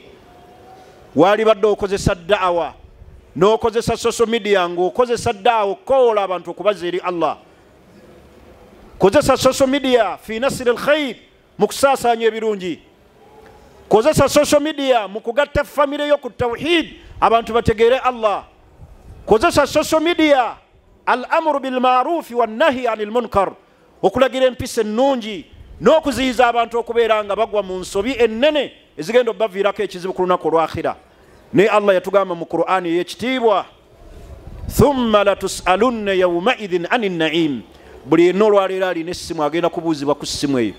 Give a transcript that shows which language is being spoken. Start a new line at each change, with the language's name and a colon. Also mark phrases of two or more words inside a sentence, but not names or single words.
Ganda: Waali badde okozesa daawa n'okozesa
English: social media
Ganda: ng'okozesa daawa okukoola abantu okubazza eri Allah. Kozesa
English: social media
Arabic: في نشر الخير,
Ganda: mu kusaasaanya ebirungi. Kozesa
English: social media
Ganda: mu kugatta famire yo ku tawhid, abantu bategeere Allah. Kozesa
English: social media
Arabic: الأمر بالمعروف والنهي عن المنكر,
Ganda: okulagira empisa ennungi n'okuziyiza abantu okubeera nga bagwa mu nsobi ennene ezigenda obbaviirako ekizibu ku lunaku olw'akhira. Naye Allah yatugamba mu Qur'ani ey'ekitiibwa,
Arabic: ثم لتسألن يومئذ عن النعيم.
Ganda: Buli yenna olwaleero alina essimu agenda kubuuzibwa ku ssimu eyo.